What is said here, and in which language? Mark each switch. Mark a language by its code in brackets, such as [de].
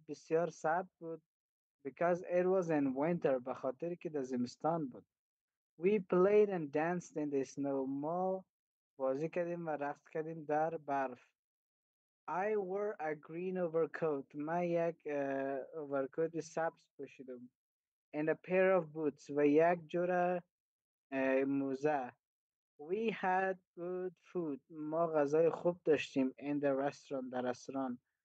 [fa] بسیار سرد بود [en] because it was in winter [fa] به خاطر که در زمستان بود. [en] We played and danced in the snow. [fa] ما بازی کردیم و رقص کردیم در برف. [en] I wore a green overcoat. [fa] من یک overcoat سبز پوشیدم. [en] And a pair of boots [fa] و یک جور موزه. [en] We had good food. [fa] ما غذای خوب داشتیم [en] in the restaurant [fa] در رستوران.